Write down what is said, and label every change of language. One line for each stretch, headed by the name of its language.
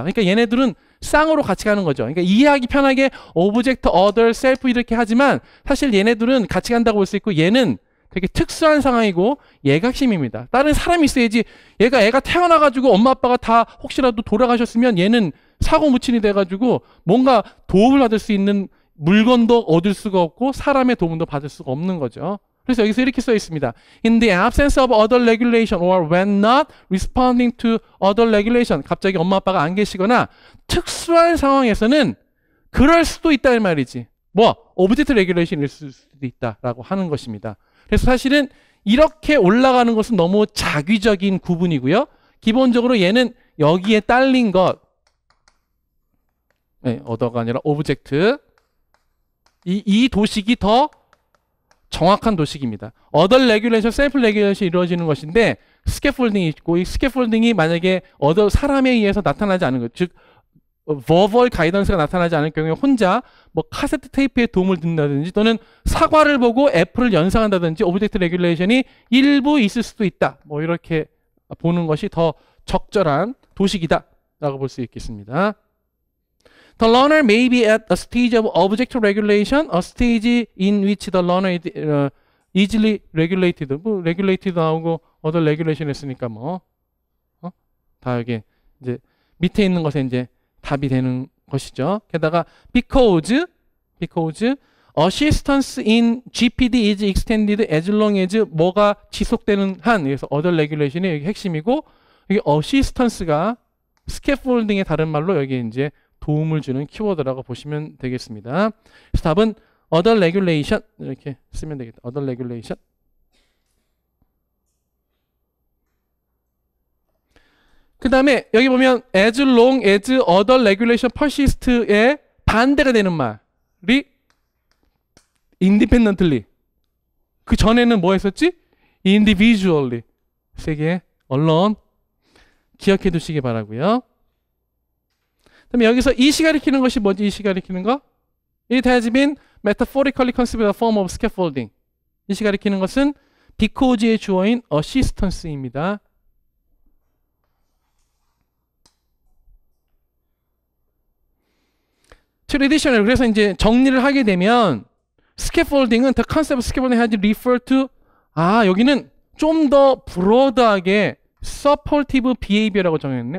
Korean: 그러니까 얘네들은 쌍으로 같이 가는 거죠. 그러니까 이해하기 편하게 object, other, self 이렇게 하지만 사실 얘네들은 같이 간다고 볼 수 있고 얘는 되게 특수한 상황이고 얘가 핵심입니다. 다른 사람이 있어야지 애가 태어나가지고 엄마 아빠가 다 혹시라도 돌아가셨으면 얘는 사고 무친이 돼가지고 뭔가 도움을 받을 수 있는 물건도 얻을 수가 없고 사람의 도움도 받을 수가 없는 거죠. 그래서 여기서 이렇게 써 있습니다.
English: In the absence of other regulation or when not responding to other regulation.
Korean: 갑자기 엄마 아빠가 안 계시거나 특수한 상황에서는 그럴 수도 있다는 말이지. object regulation일 수도 있다라고 하는 것입니다. 그래서 사실은 이렇게 올라가는 것은 너무 자귀적인 구분이고요. 기본적으로 얘는 여기에 딸린 것, other가 아니라 object. 이 도식이 더 정확한 도식입니다. other regulation, self regulation이 이루어지는 것인데 스캐폴딩이 있고 이 스캐폴딩이 만약에 사람에 의해서 나타나지 않은 것, 즉 verbal 가이던스가 나타나지 않을 경우에 혼자 뭐 카세트 테이프에 도움을 듣는다든지 또는 사과를 보고 애플을 연상한다든지 object regulation이 일부 있을 수도 있다. 뭐 이렇게 보는 것이 더 적절한 도식이다라고 볼 수 있겠습니다.
English: The learner may be at a stage of object regulation, a stage in which the learner is easily regulated.
Korean: 뭐 regulated 나오고 other regulation 했으니까 다 여기 이제 밑에 있는 것에 이제 답이 되는 것이죠. 게다가
English: because assistance in GPD is extended as long
Korean: as 뭐가 지속되는 한, 그래서 other regulation이 여기 핵심이고 여기 assistance가 scaffolding의 다른 말로 여기 이제 도움을 주는 키워드라고 보시면 되겠습니다. 그래서 답은 other regulation 이렇게 쓰면 되겠다. other regulation. 그 다음에 여기 보면
English: as long as other regulation persist
Korean: 의 반대가 되는 말이 independently. 그 전에는 뭐 했었지? individually. 세 개 언론 기억해 두시기 바라고요. 그다음에 여기서 이시 가리키는 것이 뭐지? 이시 가리키는 거?
English: It has been metaphorically conceived as a form of scaffolding.
Korean: 이시 가리키는 것은 because의 주어인 assistance입니다. traditional. 그래서 이제 정리를 하게 되면 scaffolding은
English: the concept of scaffolding has referred to
Korean: 여기는 좀 더 브로드하게 supportive behavior라고 정했네.